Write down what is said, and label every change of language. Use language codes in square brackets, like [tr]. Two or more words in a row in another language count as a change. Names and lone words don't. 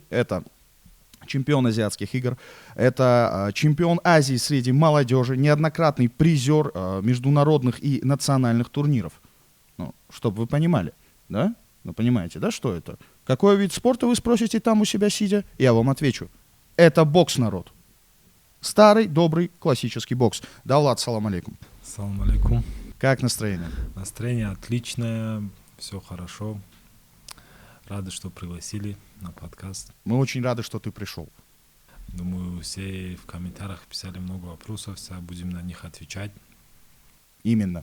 [ru] Это чемпион азиатских игр, это чемпион Азии среди молодежи, неоднократный призер международных и национальных турниров. Чтобы вы понимали, да? Понимаете, да, что это? Какой вид спорта, вы спросите там у себя сидя? Я вам отвечу. Это бокс, народ. Старый, добрый, классический бокс. [ar] Давлат, سلام عليكم. سلام عليكم. [ru] Как настроение? Настроение отличное, все хорошо. Рады, что пригласили на подкаст. Мы очень рады, что ты пришел. Думаю, все в комментариях писали много вопросов, будем на них отвечать. Именно.